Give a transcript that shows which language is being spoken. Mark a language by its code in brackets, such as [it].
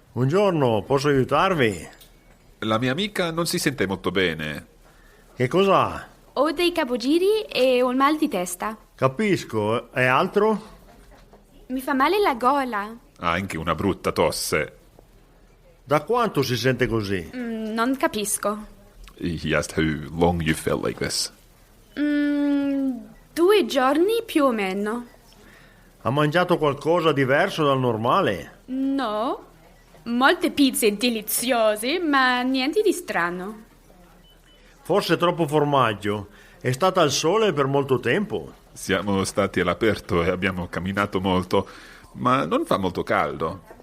[it] Buongiorno, posso aiutarvi? la mia amica non si sente molto bene. Che cos'ha? Ho dei capogiri e un mal di testa. Capisco, e altro? Mi fa male la gola. Ha anche una brutta tosse. Da quanto si sente così? Non capisco. [en] He asked how long you felt like this. [it] 2 giorni più o meno. Ha mangiato qualcosa diverso dal normale? No, molte pizze deliziose, ma niente di strano. Forse troppo formaggio. È stata al sole per molto tempo? Siamo stati all'aperto e abbiamo camminato molto, ma non fa molto caldo.